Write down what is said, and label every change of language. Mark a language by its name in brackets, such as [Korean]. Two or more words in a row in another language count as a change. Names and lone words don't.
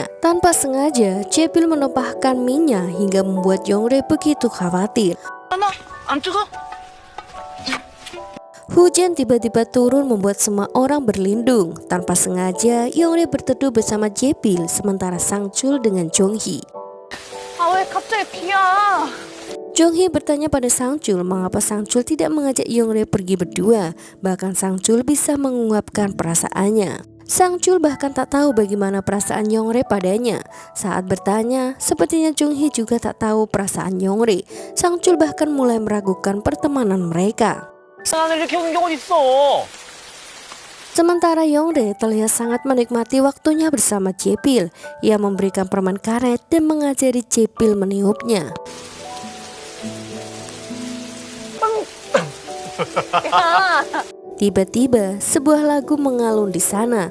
[Indonesian] Tanpa sengaja, Jae-pil menumpahkan mie-nya hingga membuat Yong-rae begitu khawatir. Hujan tiba-tiba turun membuat semua orang berlindung. Tanpa sengaja, Yong-rae berteduh bersama Jae-pil, sementara Sang-chul dengan Jong-hee. [Korean] 왜 갑자기 비야? [Indonesian] Jong-hee bertanya pada Sang-chul mengapa Sang-chul tidak mengajak Yong-rae pergi berdua. Bahkan Sang-chul bisa mengungkapkan perasaannya. Sang-chul bahkan tak tahu bagaimana perasaan Yong-rae padanya. Saat bertanya, sepertinya Jong-hee juga tak tahu perasaan Yong-rae. Sang-chul bahkan mulai meragukan pertemanan mereka. [Korean] 나는 이렇게 온 경우는 있어. [Indonesian] Sementara Yong-rae terlihat sangat menikmati waktunya bersama Jae-pil. Ia memberikan permen karet dan mengajari Jae-pil meniupnya. Tiba-tiba sebuah lagu mengalun di sana.